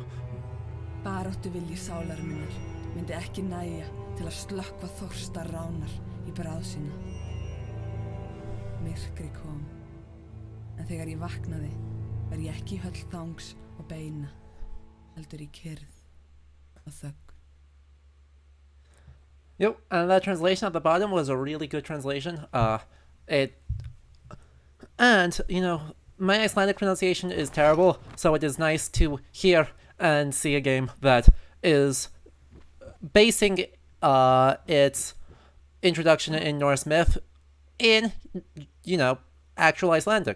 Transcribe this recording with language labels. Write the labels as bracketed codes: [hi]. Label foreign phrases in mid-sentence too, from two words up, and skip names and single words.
[is] Baráttu vilji sálar minnar myndi ekki nægja til að slökkva þorsta ránar í bráð sína. Myrkri kom, en þegar ég vaknaði var ég ekki í höll þangs og beina, heldur í kyrrð og þögn. [en] Yep, and that translation at the bottom was a really good translation. And, you know, my Icelandic pronunciation is terrible, so it is nice to hear and see a game that is basing its introduction in Norse myth in, you know, actual Icelandic.